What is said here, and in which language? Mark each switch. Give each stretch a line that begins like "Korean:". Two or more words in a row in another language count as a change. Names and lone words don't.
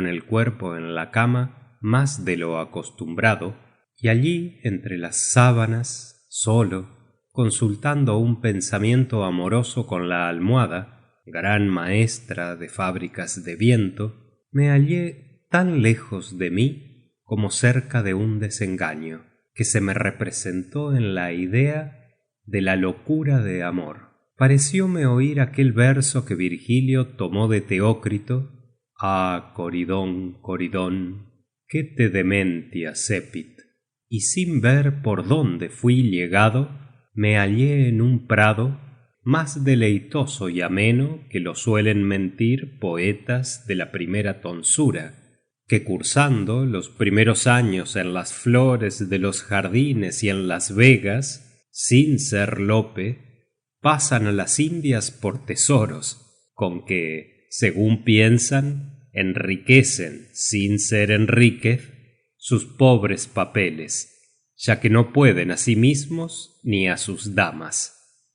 Spanish: el cuerpo en la cama más de lo acostumbrado, y allí entre las sábanas, solo, consultando un pensamiento amoroso con la almohada, gran maestra de fábricas de viento, me hallé tan lejos de mí como cerca de un desengaño, que se me representó en la idea de la locura de amor. Parecióme oír aquel verso que Virgilio tomó de Teócrito: Ah, Coridón, Coridón,
Latin: que te dementia cepit.
Spanish: Y sin ver por dónde fui llegado, me hallé en un prado más deleitoso y ameno que lo suelen mentir poetas de la primera tonsura, que cursando los primeros años en las flores de los jardines y en las vegas, sin ser Lope, pasan a las Indias por tesoros, con que, según piensan, enriquecen, sin ser Enríquez, sus pobres papeles, ya que no pueden a sí mismos ni a sus damas.